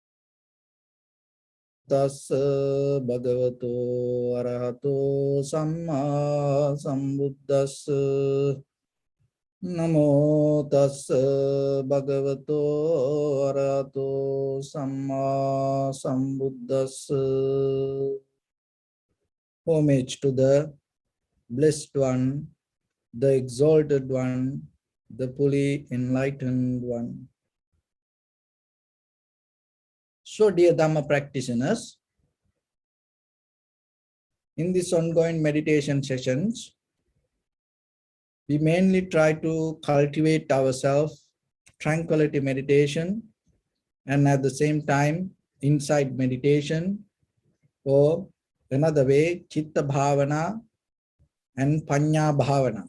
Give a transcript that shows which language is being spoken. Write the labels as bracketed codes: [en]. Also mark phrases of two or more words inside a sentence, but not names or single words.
[pi] Tassa bhagavato arahato samma sambuddhassa. Namo tassa bhagavato arahato samma sambuddhassa. [en] Homage to the Blessed One, the Exalted One, the fully enlightened One. So, dear Dhamma practitioners, in these ongoing meditation sessions, we mainly try to cultivate ourselves tranquility meditation and at the same time insight meditation, or another way, [pi] Chitta Bhavana and Panya Bhavana.